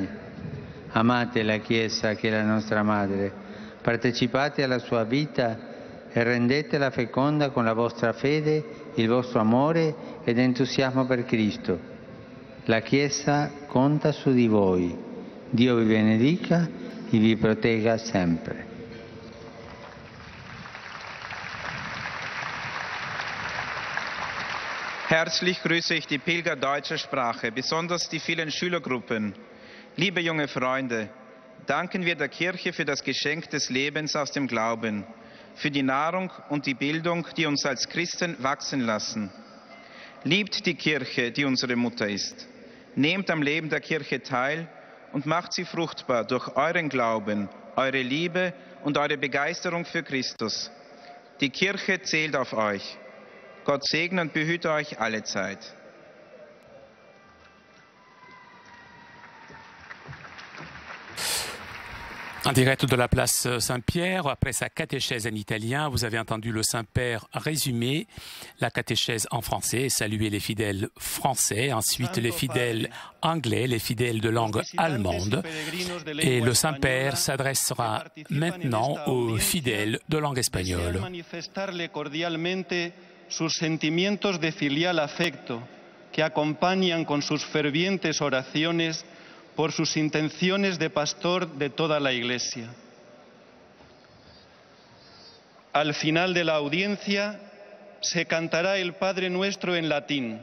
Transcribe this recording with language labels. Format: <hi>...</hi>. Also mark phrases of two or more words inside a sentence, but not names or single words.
<it>Amate la Chiesa che è la nostra madre, partecipate alla sua vita e rendetela feconda con la vostra fede, il vostro amore ed entusiasmo per Cristo. La Chiesa conta su di voi. Dio vi benedica e vi protegga sempre.</it> <de>Herzlich grüße ich die Pilger deutscher Sprache, besonders die vielen Schülergruppen. Liebe junge Freunde, danken wir der Kirche für das Geschenk des Lebens aus dem Glauben, für die Nahrung und die Bildung, die uns als Christen wachsen lassen. Liebt die Kirche, die unsere Mutter ist. Nehmt am Leben der Kirche teil und macht sie fruchtbar durch euren Glauben, eure Liebe und eure Begeisterung für Christus. Die Kirche zählt auf euch. Gott segne und behüte euch alle Zeit.</de> <fr>En direct de la place Saint-Pierre, après sa catéchèse en italien, vous avez entendu le Saint-Père résumer la catéchèse en français et saluer les fidèles français, ensuite les fidèles anglais, les fidèles de langue allemande. Et le Saint-Père s'adressera maintenant aux fidèles de langue espagnole.</fr> <es>Sus sentimientos de filial afecto que acompañan con sus fervientes oraciones por sus intenciones de pastor de toda la Iglesia. Al final de la audiencia se cantará el Padre Nuestro en latín.</es>